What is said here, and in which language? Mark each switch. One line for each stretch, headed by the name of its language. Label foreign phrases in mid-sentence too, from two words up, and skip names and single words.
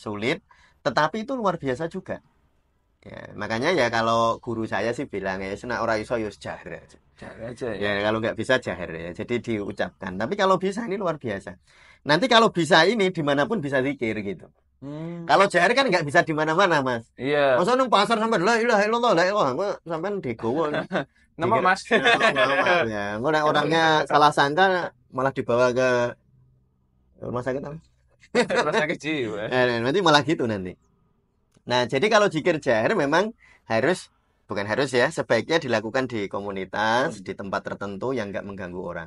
Indonesian: Sulit, tetapi itu luar biasa juga. Ya, makanya ya kalau guru saya sih bilang ya
Javanese: sena ora iso yo jahar aja ya.
Indonesian: Kalau nggak bisa jahar ya. Jadi diucapkan. Tapi kalau bisa ini luar biasa. Nanti kalau bisa ini dimanapun bisa zikir gitu. Kalau jahar kan nggak bisa di mana-mana Mas. Iya.
Javanese: Masa nang pasar sampai
Arabic: لا إله إلا الله لا إله
Javanese: sampean digowo.
Indonesian: Nama Mas. Ya, orangnya salah sangka malah dibawa ke rumah sakit apa? Rumah sakit jiwa. Nanti malah gitu nanti. Nah, jadi kalau zikir jahar memang bukan harus ya, sebaiknya dilakukan di komunitas, di tempat tertentu yang nggak mengganggu orang.